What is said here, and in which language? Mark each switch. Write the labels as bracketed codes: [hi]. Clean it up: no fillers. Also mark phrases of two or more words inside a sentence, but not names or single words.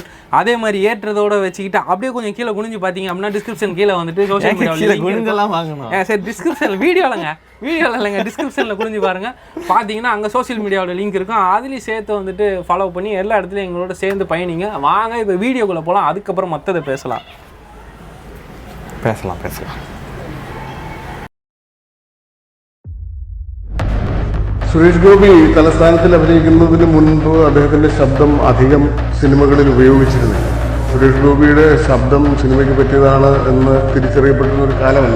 [ta] அதே மாதிரி ஏற்றதோட வச்சுக்கிட்டு அப்படியே கொஞ்சம் கீழே குனிஞ்சு பார்த்தீங்க அப்படின்னா டிஸ்கிரிப்ஷன் கீழே வந்துட்டு சோஷியல் மீடியாவில் குனிஞ்செல்லாம் வாங்கணும். சரி, டிஸ்கிரிப்ஷன் வீடியோவில் இல்லைங்க, டிஸ்கிரிப்ஷனில் குனிஞ்சு பாருங்கள். பார்த்தீங்கன்னா அங்கே சோஷியல் மீடியாவோட லிங்க் இருக்கும், அதுலேயும் சேர்த்து வந்துட்டு ஃபாலோ பண்ணி எல்லா இடத்துலையும் எங்களோட சேர்ந்து பயணிங்க. வாங்க இப்போ வீடியோக்குள்ளே போகலாம், அதுக்கப்புறம் மற்றதை பேசலாம். [ml] സുരേഷ് ഗോപി തലസ്ഥാനത്തിൽ അഭിനയിക്കുന്നതിന് മുൻപ് അദ്ദേഹത്തിൻ്റെ ശബ്ദം അധികം സിനിമകളിൽ ഉപയോഗിച്ചിരുന്നില്ല. സുരേഷ് ഗോപിയുടെ ശബ്ദം സിനിമയ്ക്ക് പറ്റിയതാണ് എന്ന് തിരിച്ചറിയപ്പെടുന്ന ഒരു കാലമല്ല.